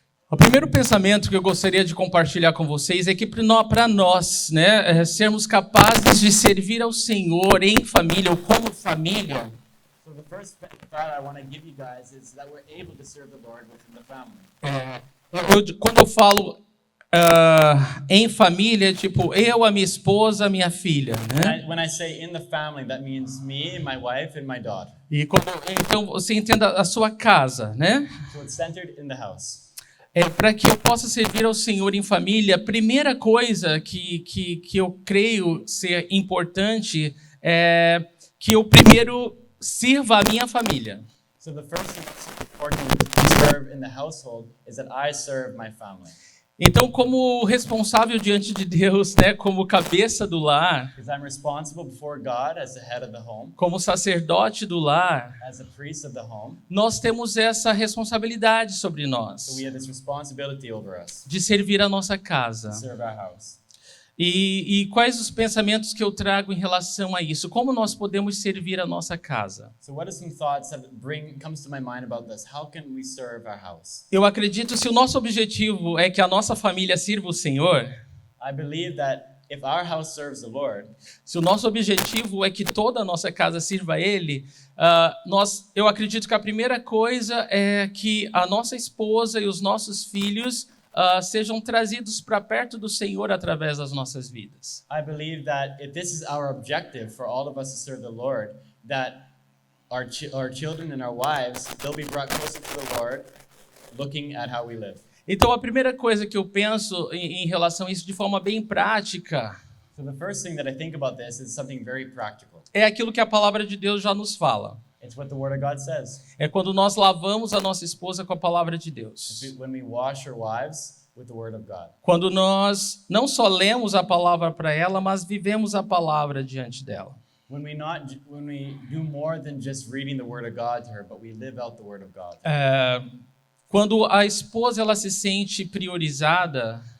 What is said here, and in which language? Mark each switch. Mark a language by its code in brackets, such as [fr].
[pt] O primeiro pensamento que eu gostaria de compartilhar com vocês é que para nós, né, sermos capazes de servir ao Senhor em família ou como família, [en] So the first thought I want to give you guys is that we're able to serve the Lord within the family. [pt] quando eu falo em família, tipo eu, a minha esposa, a minha filha, né? [en] When I say in the family, that means me, my wife, and my daughter. [pt] Então você entenda a sua casa, né? [en] So it's centered in the house. [pt] Para que eu possa servir ao Senhor em família, a primeira coisa que eu creio ser importante é que eu primeiro sirva a minha família. [en] So the first thing that's important to serve in the household is that I serve my family. [pt] Então, como responsável diante de Deus, né, como cabeça do lar, [en] Because I'm responsible before God as the head of the home, [pt] como sacerdote do lar, [en] as a priest of the home. [pt] nós temos essa responsabilidade sobre [en] So [pt] nós, [en] we have this responsibility over us [pt] de servir a nossa [en] to [pt] casa. [en] serve our house. [pt] E quais os pensamentos que eu trago em relação a isso? Como nós podemos servir a nossa casa? [en] So what are some thoughts that comes to my mind about this? How can we serve our house? [pt] Eu acredito, se o nosso objetivo é que a nossa família sirva o Senhor, [en] I believe that if our house serves the Lord, [pt] se o nosso objetivo é que toda a nossa casa sirva a Ele, eu acredito que a primeira coisa é que a nossa esposa e os nossos filhos sejam trazidos para perto do Senhor através das nossas vidas. [en] I believe that if this is our objective for all of us to serve the Lord, that our children and our wives, they'll be brought closer to the Lord looking at how we live. [pt] Então, a primeira coisa que eu penso em relação a isso de forma bem prática [en] So the first thing that I think about this is something very practical. [pt] é aquilo que a palavra de Deus já nos fala. [en] It's what the Word of God says. [pt] É quando nós lavamos a nossa esposa com a palavra de Deus. [en] When we wash our wives with the Word of God. [pt] Quando nós não só lemos a palavra para ela, mas vivemos a palavra diante dela. [en] When we do more than just reading the Word of God to her, but we live out the Word of God. [pt] Quando a esposa ela se sente priorizada,